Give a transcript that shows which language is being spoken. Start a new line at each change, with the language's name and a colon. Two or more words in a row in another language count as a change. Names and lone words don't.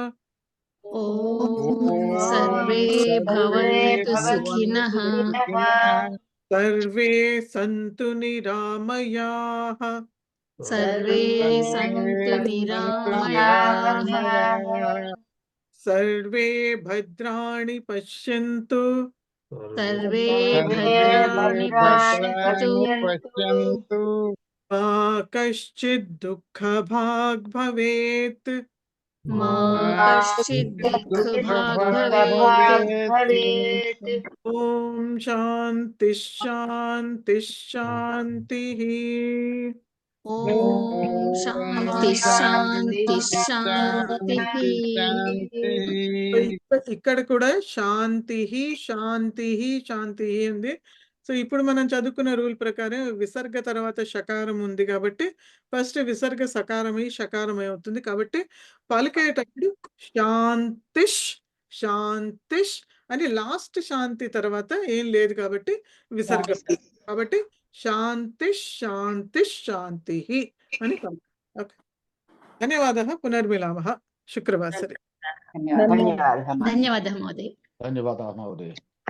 Sanskrit: ఓం సర్వే భవంతు సుఖినః. సర్వే సంతు నిరామయాః. సర్వే సంతు నిరామయాః. సర్వే భద్రాణి పశ్యంతు. सर्वे सर्वे भद्राणि भद्राणि पश्यन्तु पश्यन्तु मा कश्चित् दुःखभाग् भवेत् मा मा कश्चित् दुःखभाग् दुःखभाग् भवेत् भवेत् ॐ शान्तिः शान्तिः शान्तिः ॐ शान्तिः शान्तिः शान्तिः
Telugu: ఇక్కడ కూడా
Sanskrit: శాంతి శాంతి శాంతి
Telugu: ఉంది. సో ఇప్పుడు మనం చదువుకున్న రూల్ ప్రకారం విసర్గ తర్వాత షకారం ఉంది కాబట్టి ఫస్ట్ విసర్గ సకారమై షకారమై అవుతుంది. కాబట్టి పలికేటప్పుడు
Sanskrit: శాంతిష్ శాంతిష్
Telugu: అని లాస్ట్ శాంతి తర్వాత ఏం లేదు కాబట్టి విసర్గ. కాబట్టి
Sanskrit: శాంతిష్ శాంతిష్ శాంతి
Telugu: అని పలికాలి.
Sanskrit: ఓకే, ధన్యవాదः. పునర్మిలామः శుక్రవాసరే.
Telugu: ధన్యవాదాలు
Sanskrit: धन्यवादः महोदय.
Telugu: ధన్యవాదాలు మహోదయ.